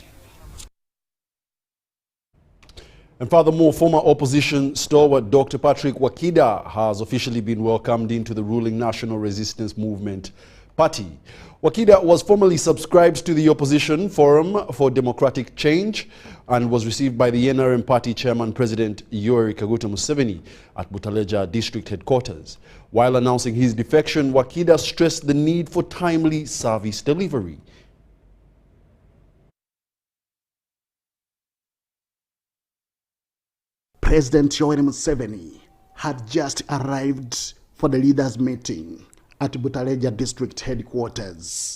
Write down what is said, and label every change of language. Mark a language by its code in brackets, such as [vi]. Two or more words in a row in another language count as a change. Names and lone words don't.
[en] And furthermore, former opposition stalwart Dr. Patrick Wakida has officially been welcomed into the ruling National Resistance Movement Party. Wakida was formally subscribed to the Opposition Forum for Democratic Change and was received by the NRM Party Chairman President Yoweri Museveni at Butaleja District Headquarters. While announcing his defection, Wakida stressed the need for timely service delivery. President Yoweri Museveni had just arrived for the leaders' meeting at Butaleja District Headquarters.